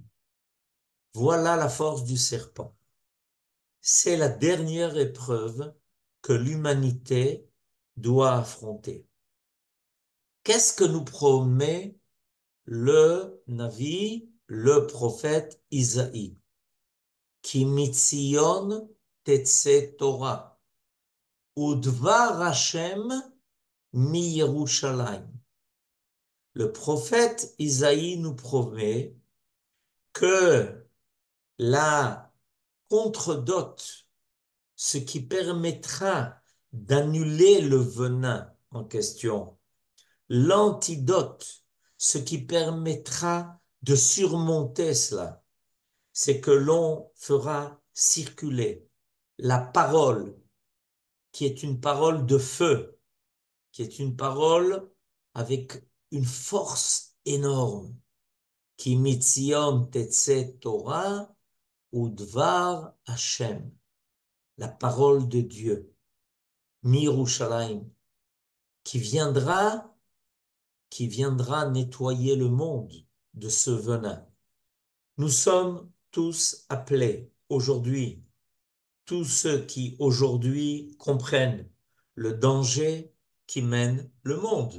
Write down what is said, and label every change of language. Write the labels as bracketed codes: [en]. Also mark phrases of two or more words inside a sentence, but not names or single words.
[fr] Voilà la force du serpent. C'est la dernière épreuve que l'humanité doit affronter. Qu'est-ce que nous promet le Navi, le prophète Isaïe? [he] כי מציון תצא תורה ודבר השם מירושלים. [fr] Le prophète Isaïe nous promet que la contre-dot, ce qui permettra d'annuler le venin en question, l'antidote, ce qui permettra de surmonter cela, c'est que l'on fera circuler la parole, qui est une parole de feu, qui est une parole avec une force énorme. [he] כי מציון תצא תורה ודבר השם, [fr] la parole de Dieu, Mirushalayim, qui viendra nettoyer le monde de ce venin. Nous sommes tous appelés aujourd'hui, tous ceux qui aujourd'hui comprennent le danger qui mène le monde.